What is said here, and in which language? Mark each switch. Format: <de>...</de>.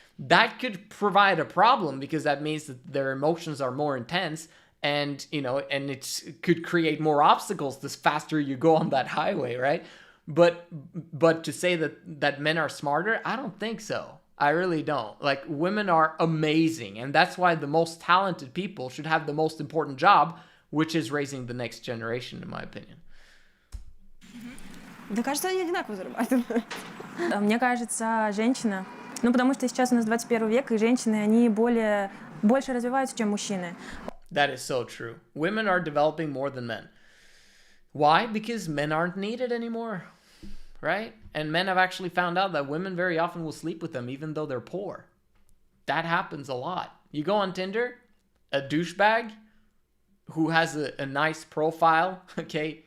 <en>That could provide a problem because that means that their emotions are more intense, and and it could create more obstacles the faster you go on that highway, right? But to say that men are smarter, I don't think so. I really don't. Like, women are amazing, and that's why the most talented people should have the most important job, which is raising the next generation, in my opinion.</en> <ru>Да, кажется, они одинаково зарабатывают. Мне кажется, женщина, потому что сейчас у нас 21 век, и женщины, они больше развиваются, чем мужчины.</ru> <en>That is so true. Women are developing more than men. Why? Because men aren't needed anymore, right? And men have actually found out that women very often will sleep with them even though they're poor. That happens a lot. You go on Tinder, a douchebag who has a nice profile, okay?</en>